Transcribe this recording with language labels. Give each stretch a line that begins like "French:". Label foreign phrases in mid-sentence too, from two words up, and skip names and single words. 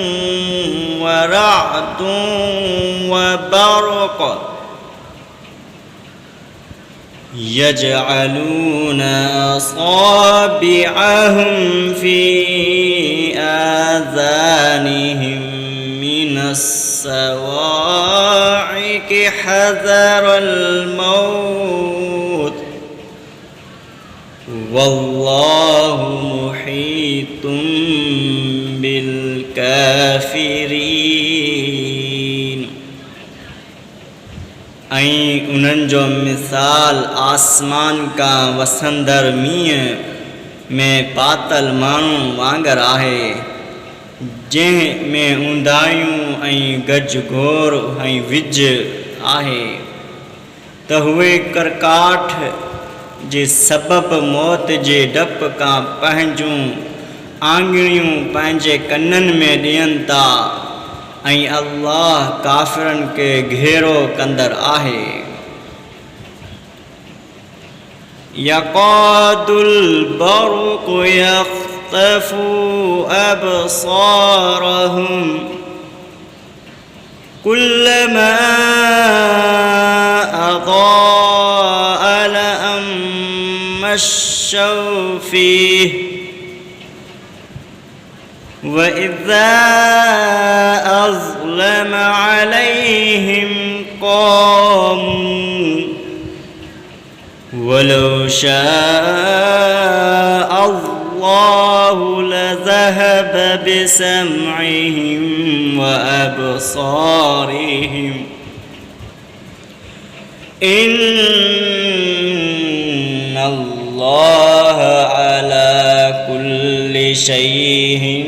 Arabic: ورعد وبرق يجعلون أصابعهم في آذانهم من الصواعق حذر الموت والله محيط بالكافرين
Sindhi: ऐं उन्हनि जो मिसाल आसमान का वसंदर मींहं में पातल माण्हू वांगर आहे जंहिं में ऊंदाहियूं ऐं गज घोर ऐं विझ आहे त उहे करकाठ जे सबबु मौत जे डप खां पंहिंजूं आङिरियूं पंहिंजे कननि में ॾियनि था ऐं अल्लाह काफ़िरनि खे घेरो कंदड़ आहे
Arabic: يكاد البرق يخطف أبصارهم كلما أضاء لهم مشوا فيه وإذا أظلم عليهم قاموا ولو شاء الله لذهب بسمعهم وأبصارهم إن الله على كل شيء